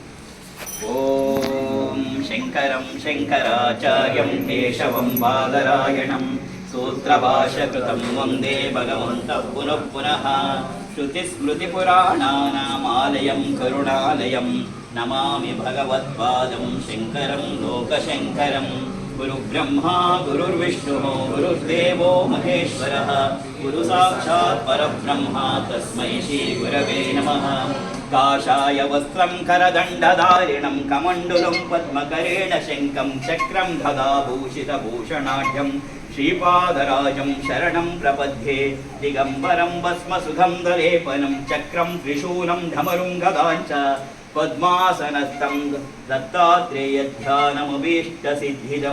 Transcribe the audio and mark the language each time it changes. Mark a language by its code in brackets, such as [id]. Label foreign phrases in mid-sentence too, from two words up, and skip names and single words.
[sa] ಓಂ ಶಂಕರಂ ಶಂಕರಾಚಾರ್ಯಂ ಕೇಶವಂ ಬಾದರಾಯಣಂ ಸೂತ್ರಭಾಷ್ಯಕೃತಂ ವಂದೇ ಭಗವಂತಃ ಪುನಃ ಪುನಃ. ಶ್ರುತಿಸ್ಮೃತಿಪುರಾಣಾನಾಮಾಲಯಂ ಕರುಣಾಲಯಂ ನಮಾಮಿ ಭಗವತ್ಪಾದಂ ಶಂಕರಂ ಲೋಕಶಂಕರಂ. ಗುರುಬ್ರಹ್ಮಾ ಗುರುರ್ವಿಷ್ಣುಃ ಗುರುರ್ದೇವೋ ಮಹೇಶ್ವರಃ ಗುರು ಸಾಕ್ಷಾತ್ ಪರಬ್ರಹ್ಮ ತಸ್ಮೈ ಶ್ರೀ ಗುರವೇ ನಮಃ. ಕಾಷಾಯ ವಸ್ತ್ರಂ ಕರದಂಡಧಾರಿಣಂ ಕಮಂಡುಲಂ ಪದ್ಮಕರೇಣ ಶಂಖಂ ಚಕ್ರಂ ಗದಾಭೂಷಿತಭೂಷಣಾಢ್ಯಂ ಶ್ರೀಪಾದರಾಜಂ ಶರಣಂ ಪ್ರಪದ್ಯೆ. ದಿಗಂಬರಂ ಭಸ್ಮಸುಧಂ ದಲೇಪನಂ ಚಕ್ರಂ ತ್ರಿಶೂಲಂ ಢಮರುಂ ಗದಾಂಚ ಪದ್ಮಾಸನಸ್ಥಂ ದತ್ತಾತ್ರೇಯ ಧ್ಯಾನಮಭೀಷ್ಟಸಿದ್ಧಿದಂ.